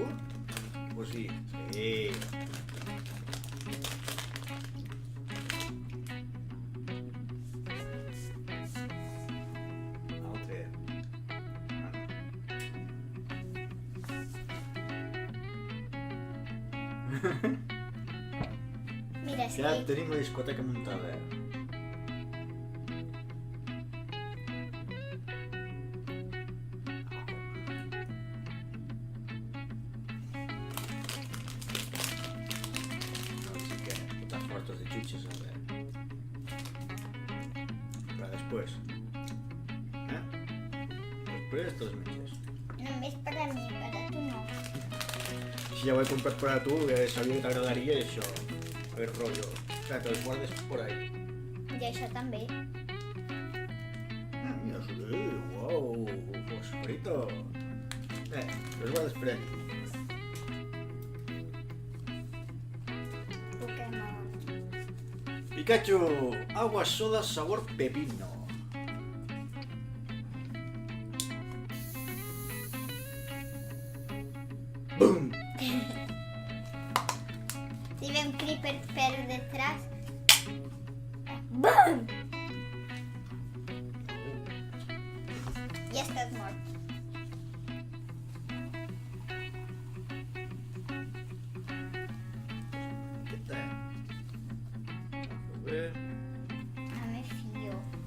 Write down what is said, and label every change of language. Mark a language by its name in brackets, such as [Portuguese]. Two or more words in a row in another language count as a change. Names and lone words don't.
[Catalan] Pues sí. Sí. Altre. Mira, sí. Ja tenim la discoteca muntada. [Spanish] Están fartos de chuches, a ver. Para después. [Catalan] Després te'ls menges. Només per a mi, per a tu no. Si ja ho he comprat per a tu, sabia que t'agradaria això. el rollo. [Spanish] O sea, que los guardes por ahí. [Catalan] I això també. [Spanish] Mira, wow, fosforito. Los guardes por ahí. Pokémon. Pikachu, agua soda sabor pepino. ¡Bum! [Catalan] Si ve un creeper per detrás. BOOM! I estàs mort. [Spanish] ¿Qué tal? A ver. No me fío.